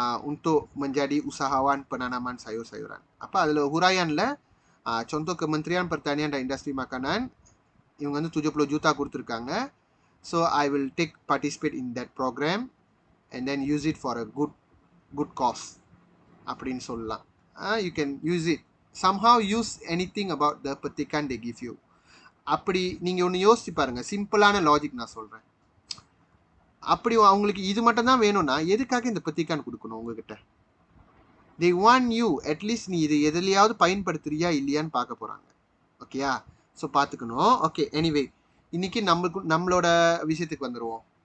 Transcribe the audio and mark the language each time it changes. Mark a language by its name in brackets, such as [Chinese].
[Malay] untuk menjadi usahawan penanaman sayur-sayuran. Apa adalah huraianlah contoh Kementerian Pertanian dan Industri Makanan [Tamil] இவங்க வந்து 70 juta கொடுத்திருக்காங்க. [English] So I will participate in that program and then use it for a good cause [Tamil] அப்படின்னு சொல்லலாம். [English] You can use it. Somehow use anything about the petikan they give you. [Tamil] அப்படி நீங்க ஒன்று யோசிச்சு பாருங்க. சிம்பிளான லாஜிக் நான் சொல்றேன். அப்படி அவங்களுக்கு இது மட்டும் தான் வேணும்னா எதுக்காக இந்த petikan கொடுக்கணும் உங்ககிட்ட? [English] They want you at least [Tamil] நீ இது எதுலையாவது பயன்படுத்துறியா இல்லையான்னு பார்க்க போறாங்க. ஓகேயா? ஸோ பார்த்துக்கணும். ஓகே, எனிவே இன்னைக்கு நம்மளோட விஷயத்துக்கு வந்துடுவோம்.